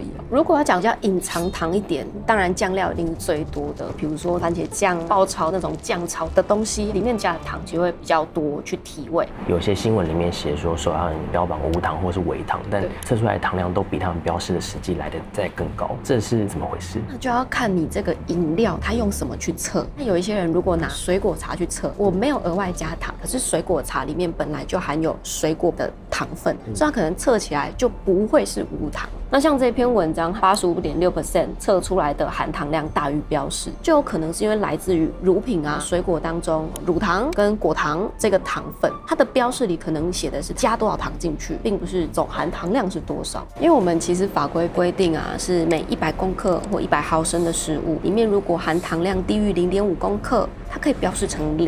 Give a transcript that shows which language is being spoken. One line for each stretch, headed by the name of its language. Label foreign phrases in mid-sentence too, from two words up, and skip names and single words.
Chinese: 如果要講叫隱藏糖一點，當然醬料一定是最多的，比如說番茄醬、爆炒那種醬炒的東西，裡面加的糖就會比較多去提味。有些新聞裡面寫說手搖飲標榜無糖或是微糖，但測出來的糖量都比他們標示的實際來的再更高，這是怎麼回事？那就要看你這個飲料它用什麼去測。那有一些人如果拿水果茶去測，我沒有額外加糖，可是水果茶裡面本來就含有水果的糖分，所以它可能測起來就不會是無糖。那像這篇文章85.6% 測出來的含糖量大於標示，就有可能是因為來自於乳品啊、水果當中乳糖跟果糖這個糖分，它的標示裡可能寫的是加多少糖進去，並不是總含糖量是多少。因為我們其實法規規定啊，是每100公克或100毫升的食物裡面，如果含糖量低於0.5公克，它可以標示成0。